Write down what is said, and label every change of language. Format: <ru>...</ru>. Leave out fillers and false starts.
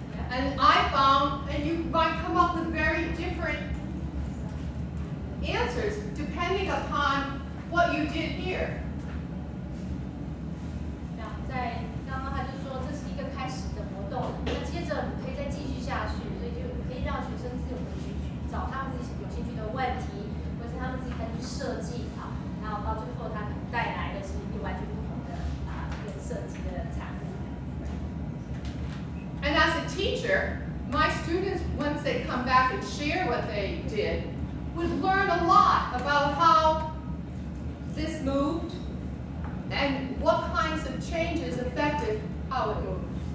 <en>And I found, and you might come up with very different answers depending upon what you did here.</en> <zh>在刚刚他就说这是一个开始的活动，那接着我们可以再继续下去，所以就可以让学生自由的去找他们自己有兴趣的问题，或是他们自己开始去设计然后到最后他可能带来的是一个完全不同的一个设计的产物。</zh> <en>And as a teacher, my students, once they come back and share what they did, would learn a lot about how this moved and what kinds of changes affected how it moved.</en>